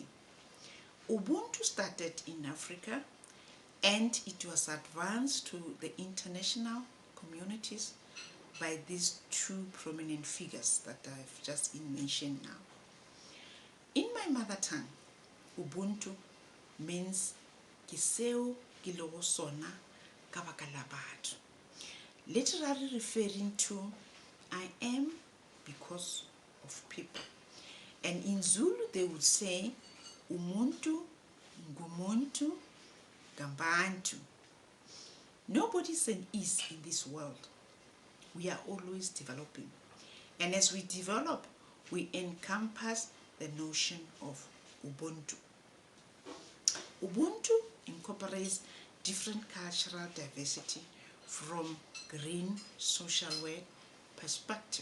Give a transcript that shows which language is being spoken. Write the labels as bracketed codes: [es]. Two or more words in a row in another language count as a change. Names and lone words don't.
[en] Ubuntu started in Africa and it was advanced to the international communities by these two prominent figures that I've just mentioned now. In my mother tongue, Ubuntu means [nso] ke seo ke lego sona ka baka la batho, [en] literally referring to I am because of people. And in Zulu they would say [zu] umuntu ngumuntu ngabantu. [en] Nobody's an is in this world. We are always developing. And as we develop, we encompass the notion of Ubuntu. Ubuntu incorporates different cultural diversity from green social work perspective.